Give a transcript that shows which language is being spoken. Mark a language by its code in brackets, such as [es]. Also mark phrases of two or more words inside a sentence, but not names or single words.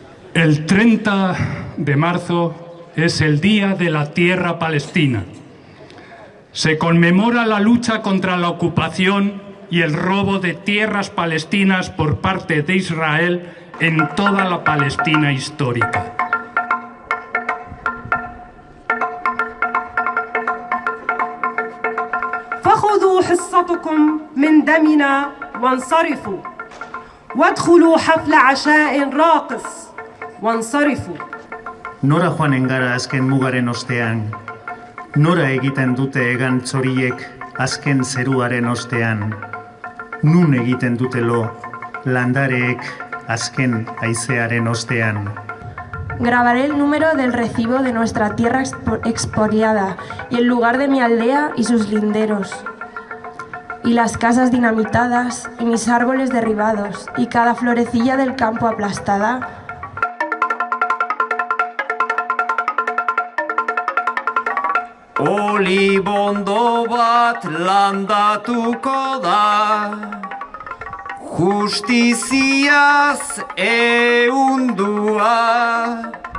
[es] El 30 de marzo es el Día de la Tierra Palestina. Se conmemora la lucha contra la ocupación y el robo de tierras palestinas por parte de Israel en toda la Palestina histórica. [ar] فخذوا حصتكم من دمنا وانصرفوا وادخلوا حفل عشاء راقص وانصرفوا. [eu] Nora joanen gara azken mugaren ostean? Nora egiten dute egan txoriek azken zeruaren ostean? Nun egiten dutelo landareek azken haizearen ostean? [es] Grabaré el número del recibo de nuestra tierra expoliada y el lugar de mi aldea y sus linderos, y las casas dinamitadas y mis árboles derribados y cada florecilla del campo aplastada. [eu] Olibondo bat landatuko da, justiziaz ehundua.